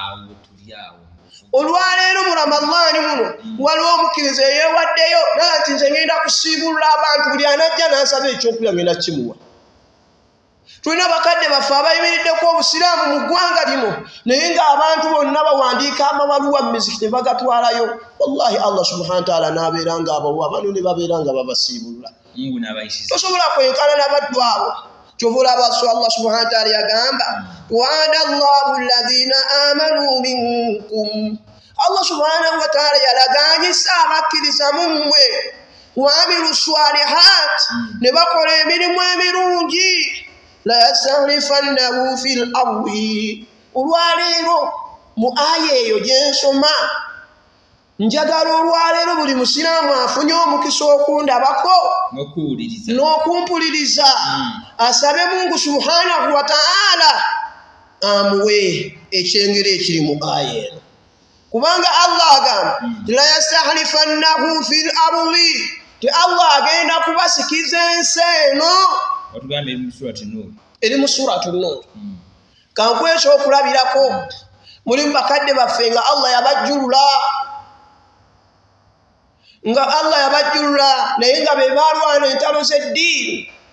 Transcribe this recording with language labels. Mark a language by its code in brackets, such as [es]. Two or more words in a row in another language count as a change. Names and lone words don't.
[lg] Olwaleero mu Ramadhaani muno waliwo omukkiriza eyeewaddeyo nati nze ngenda kusiibulula abantu, buli anajja n'asaba ekyokulya ngenda kimuwa. Tulina bakadde baffe abayimiriddeko obusiraamu mu ggwanga lino naye ng'abantu bonna bawandiika amabaluwa mu mizikiti ne bagatwalayo. Wallahi Allah [ar] سبحانه وتعالى [lg] n'abeera ng'abawa bano ne babeera nga babasiibulula. Tosobola kwenkana n'abaddu abo. Kyova olaba Allah [ar] سبحانه وتعالى [lg] yagamba [ar] وعد الله الذين آمنوا منكم. [lg] Allah [ar] سبحانه وتعالى [lg] yalaganyisa abakkiriza mu mmwe [ar] وعملوا الصالحات [lg] ne bakola emirimu emirungi [ar] ليستخلفنهم في الأرض. [lg] Olwaleero mu aya eyo gye nsoma njagala olwaleero buli musiraamu afunye omukisa okundabako n'okumpuliriza asabe Mungu [ar] سبحانه وتعالى [lg] amuwe ekyengero ekiri mu aya eno, kubanga Allah agamba [ar] ليستخلفنهم في الأرض, [lg] ti Allah agenda kubasikiza ensi eno. Eri mu suratu Nur. Kankuwa ekyokulabirako mulimu bakadde baffe nga Allah yabajjulula naye nga be balwana entalo z'eddiini.